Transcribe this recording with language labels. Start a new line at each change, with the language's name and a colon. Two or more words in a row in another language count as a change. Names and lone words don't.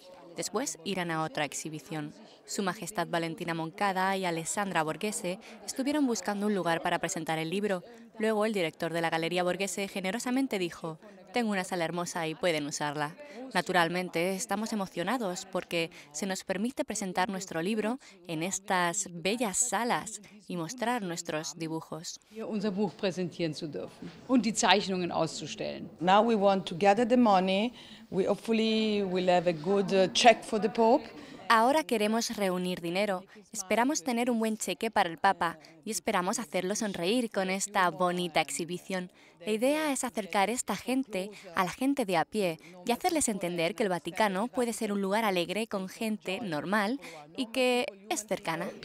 Spanish: Después irán a otra exhibición. Su Majestad Valentina Moncada y Alessandra Borghese estuvieron buscando un lugar para presentar el libro. Luego el director de la Galería Borghese generosamente dijo, tengo una sala hermosa y pueden usarla. Naturalmente, estamos emocionados porque se nos permite presentar nuestro libro en estas bellas salas y mostrar nuestros dibujos.
German: Unser Buch präsentieren zu dürfen und die Zeichnungen auszustellen.
English: Now we want to gather the money. We hopefully will have a good check for the Pope.
Spanish: Ahora queremos reunir dinero, esperamos tener un buen cheque para el Papa y esperamos hacerlo sonreír con esta bonita exhibición. La idea es acercar esta gente a la gente de a pie y hacerles entender que el Vaticano puede ser un lugar alegre con gente normal y que es cercana.